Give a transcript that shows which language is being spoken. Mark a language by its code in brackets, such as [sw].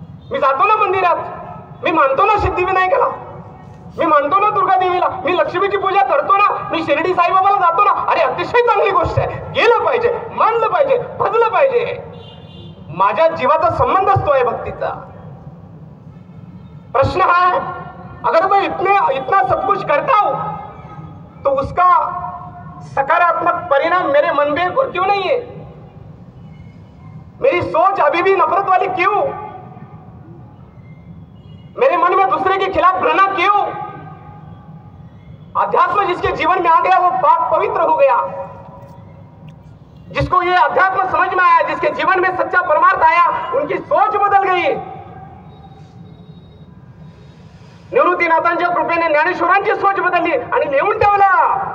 [mr] मी जातो ना मंदिरात, मी मानतो ना सिद्धिविनायकाला, मी मानतो ना दुर्गा देवीला, मी लक्ष्मीची पूजा करतो ना, मी शिर्डी साईबाबाला जातो ना. अरे अतिशय चांगली गोष्ट आहे. गेलं पाहिजे, मानलं पाहिजे, भजलं पाहिजे. माझ्या जीवाचा संबंध असतो आहे भक्तीचा. [hi] प्रश्न है अगर मैं इतना सब कुछ करता हूं तो उसका सकारात्मक परिणाम मेरे मन में क्यों नहीं है? मेरी सोच अभी भी नफरत वाली क्यों? मेरे मन में दूसरे के खिलाफ घृणा क्यों? अध्यात्म जिसके जीवन में आ गया वो पाक पवित्र हो गया. जिसको ये अध्यात्म समझ में आया, जिसके जीवन में सच्चा परमार्थ आया, उनकी सोच बदल गई. [mr] निवृत्तीनाथांच्या कृपेने ज्ञानेश्वरांची सोच बदलली आणि नेऊन ठेवला.